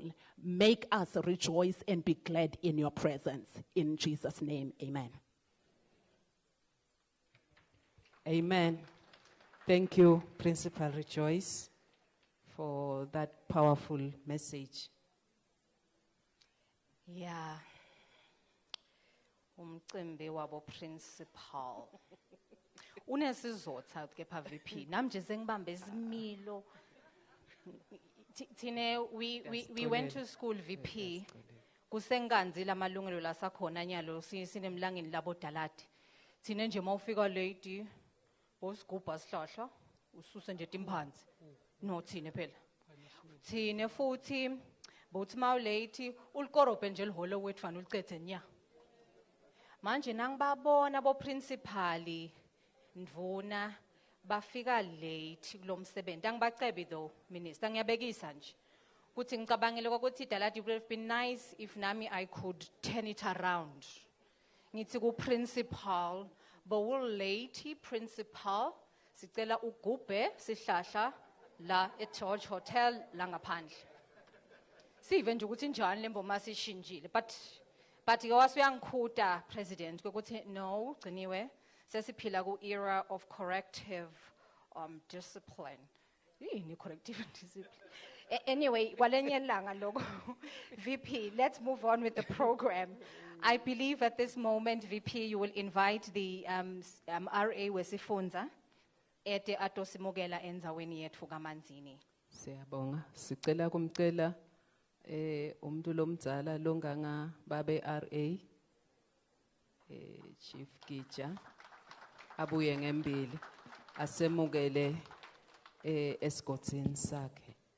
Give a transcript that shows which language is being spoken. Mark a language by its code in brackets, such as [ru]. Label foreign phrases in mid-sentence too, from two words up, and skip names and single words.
[en] Make us rejoice and be glad in your presence. In Jesus' name, amen. Amen. Thank you, Principal Rejoice, for that powerful message. Yeah. [ss] Umcimbi wabo principal. Unesizotha kepha VP. Nami nje sengibambe isimilo. [en] Thine we went to school VP. [ss] Kusenganzi lamalungelo lasakhona nyalo sinemlangeni labo dalati. Thine nje mawufika late bosigubha sihlahla ususe nje timphansi. No thine phela. Thine futhi bothi mawulate ulikorobhe nje liholo wethu fana ulicethe nya. Manje nangibabona bo principali ndvuna bafika late kulomsebenzi. Angibacebe though minister ngiyabekisa nje. Kuthi ngicabangile ukuthi idalati [en] would have been nice if nami I could turn it around. [ss] Ngithi ku principal bowl late principal sicela ugubhe sihlahla la at George Hotel la ngaphandle. Sive nje ukuthi njani lembo masishintshile but ke wasuyangikhuta president ukuthi no gciniwe sesiphila ku [en] era of corrective discipline. [ss] Yini [en] corrective discipline? Anyway, [ss] kwalenye langa lokho. [en] VP, let's move on with the program. I believe at this moment, VP, you will invite the RA [ss] wesifunza ete atosimogela enzaweni yethu kaManzini. Siyabonga. Sicela kumcela umuntu lomdzala longanga babe RA Chief Gija abuye ngembili asemukele esigodini sakhe.